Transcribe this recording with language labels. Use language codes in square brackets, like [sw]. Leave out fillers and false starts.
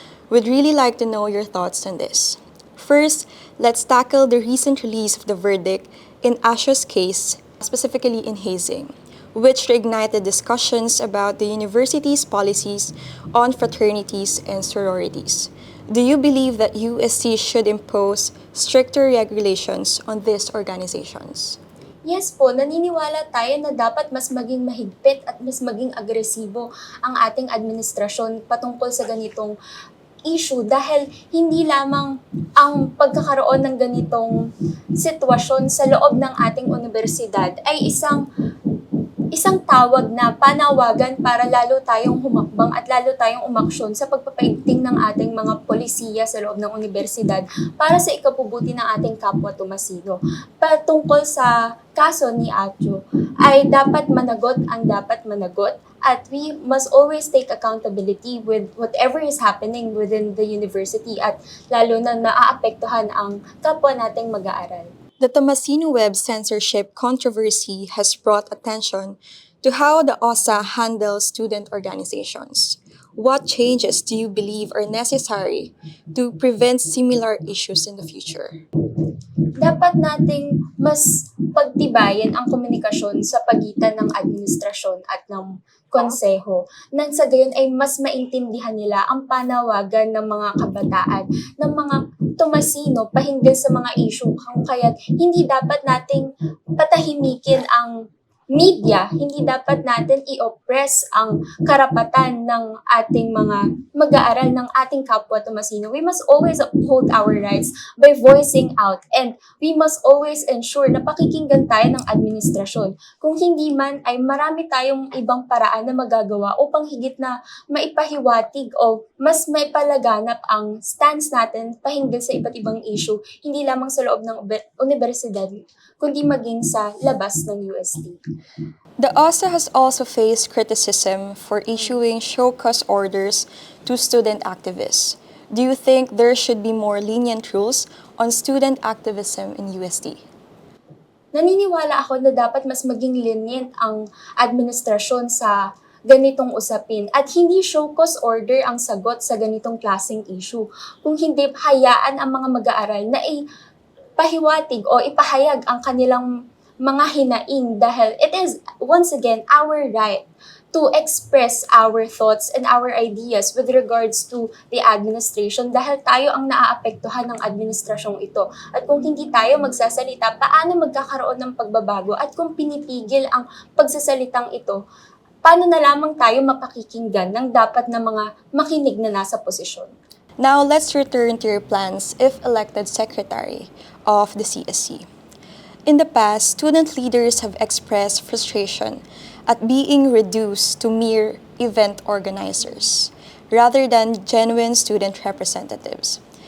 [en] We'd really like to know your thoughts on this. First, let's tackle the recent release of the verdict in Asho's case, specifically in hazing, which reignited discussions about the university's policies on fraternities and sororities. Do you believe that UST should impose stricter regulations on these organizations? [tl] Yes po, naniniwala tayo na dapat mas maging mahigpit at mas maging agresibo ang ating administrasyon patungkol sa ganitong issue dahil hindi lamang ang pagkakaroon ng ganitong sitwasyon sa loob ng ating universidad ay isang tawag na panawagan para lalo tayong humakbang at lalo tayong umaksyon sa pagpapaigting ng ating mga polisiya sa loob ng universidad para sa ikabubuti ng ating kapwa Tomasino. Patungkol sa kaso ni Acho ay dapat managot ang dapat managot at [en] we must always take accountability with whatever is happening within the university [tl] at lalo na naaapektuhan ang kapwa nating mag-aaral. [en] The Tomasino web censorship controversy has brought attention to how the OSA handles student organizations. What changes do you believe are necessary to prevent similar issues in the future? [tl] Dapat nating mas pagtibayan ang komunikasyon sa pagitan ng administrasyon at ng konseho. Nang sa gayon ay mas maintindihan nila ang panawagan ng mga kabataan, ng mga Tomasino pahinggil sa mga issue kung kaya't hindi dapat nating patahimikin ang media, hindi dapat natin i-oppress ang karapatan ng ating mga mag-aaral ng ating kapwa Tomasino. [en] We must always uphold our rights by voicing out and we must always ensure [tl] na pakikinggan tayo ng administrasyon. Kung hindi man ay marami tayong ibang paraan na magagawa upang higit na maipahiwatig o mas maipalaganap ang stance natin pahinggil sa iba't ibang issue, hindi lamang sa loob ng universidad, kundi maging sa labas ng UST. [en] The OSA has also faced criticism for issuing show cause orders to student activists. Do you think there should be more lenient rules on student activism in UST? [tl] Naniniwala ako na dapat mas maging lenient ang administrasyon sa ganitong usapin at hindi show cause order ang sagot sa ganitong klaseng issue. Kung hindi, hayaan ang mga mag-aaral na ipahiwatig o ipahayag ang kanilang mga hinaing dahil [en] it is, once again, our right to express our thoughts and our ideas with regards to the administration [tl] dahil tayo ang naaapektuhan ng administrasyong ito. At kung hindi tayo magsasalita, paano magkakaroon ng pagbabago? At kung pinipigil ang pagsasalitang ito, paano na lamang tayo mapakikinggan ng dapat na mga makinig na nasa posisyon? [en] Now, let's return to your plans if elected secretary of the CSC. In the past, student leaders have expressed frustration at being reduced to mere event organizers rather than genuine student representatives.